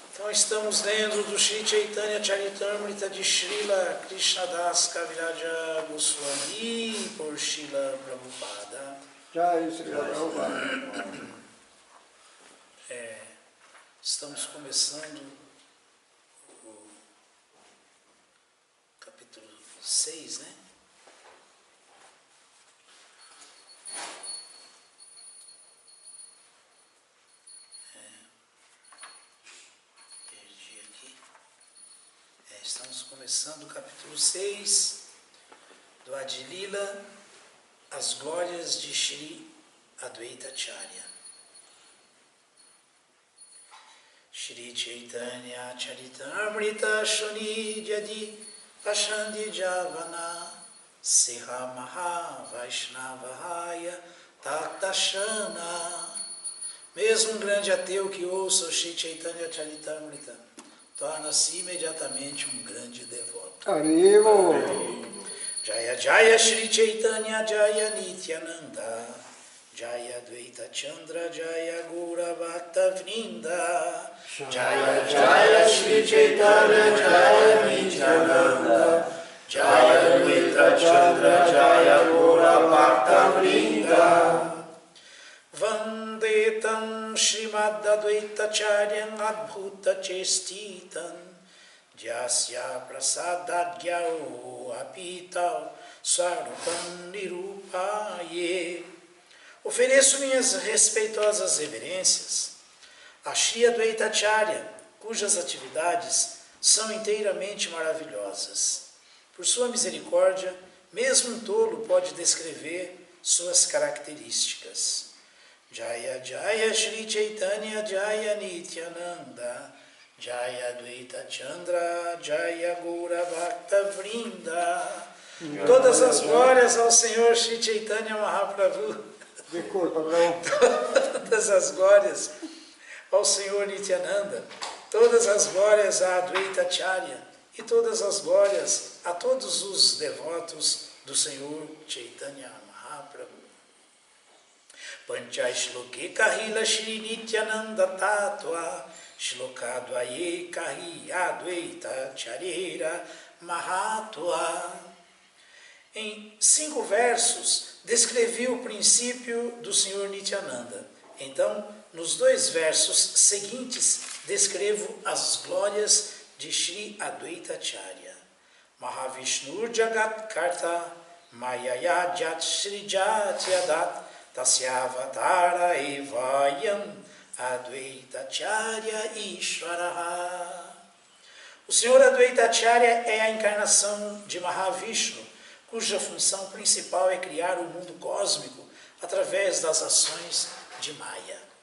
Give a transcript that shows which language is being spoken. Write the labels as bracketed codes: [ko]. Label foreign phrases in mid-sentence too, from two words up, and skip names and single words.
[pt] Estamos lendo do Shri Chaitanya Charitamrita de Srila Krishnadas Kaviraja Goswami por Srila Prabhupada. Jai Srila Prabhupada. Estamos começando o capítulo 6, né? Estamos começando o capítulo 6 do Adilila, as glórias de Shri Advaita Acharya. [bn] শ্রী চৈতন্য চরিতামৃত শুনি যদি পাষণ্ডী যবন সেহ মহা বৈষ্ণবহয় তৎক্ষণ. [pt] Mesmo um grande ateu que ouça o Shri Chaitanya Charitamrita torna-se imediatamente um grande devoto. Haribo! [bn] জয় জয় শ্রী চৈতন্য জয় নিত্যানন্দ জয় দ্বৈত চন্দ্র জয় গুর ভক্ত বৃন্দ জয় জয় শ্রী চৈতন্য জয় নিত্যানন্দ জয় দ্বৈত চন্দ্র জয় গুর ভক্ত বৃন্দ [sa] वन्देतं श्रीमद् अद्वैत चार्यं अद्भुत चेष्टितं यस्य प्रसादादज्ञो अपि तत् स्वरूपं निरूपयेत्. [pt] Ofereço minhas respeitosas reverências a Shri Advaita Acharya, cujas atividades são inteiramente maravilhosas. Por sua misericórdia, mesmo um tolo pode descrever suas características. [bn] জয় জয় শ্রী চৈতন্য জয় নিত্যানন্দ জয় দ্বৈত চন্দ্র জয় গুর ভক্ত বৃন্দ. [pt] Todas as glórias ao Senhor Shri Chaitanya Mahaprabhu. Todas as glórias ao Senhor Nityananda. Todas as glórias a Advaita Acharya. E todas as glórias a todos os devotos do Senhor Chaitanya Mahaprabhu. [bn] পঞ্চ শ্লোকে কহিল শ্রী নিত্যানন্দ তত্ত্ব শ্লোকদ্বয়ে কহি অদ্বৈত চরির মহত্ত্ব. [pt] Em 5 versos, descrevi o princípio do Senhor Nityananda. Então, nos 2 versos seguintes, descrevo as glórias de Shri Advaita Acharya. [sa] महाविष्णु जगत् कर्ता मायया यत् श्री यत् यदत् तस्यावतार एवायं अद्वैत आचार्य ईश्वरः. [pt] O Senhor Advaita Acharya é a encarnação de Mahavishnu, cuja função principal é criar o mundo cósmico através das ações de Maya.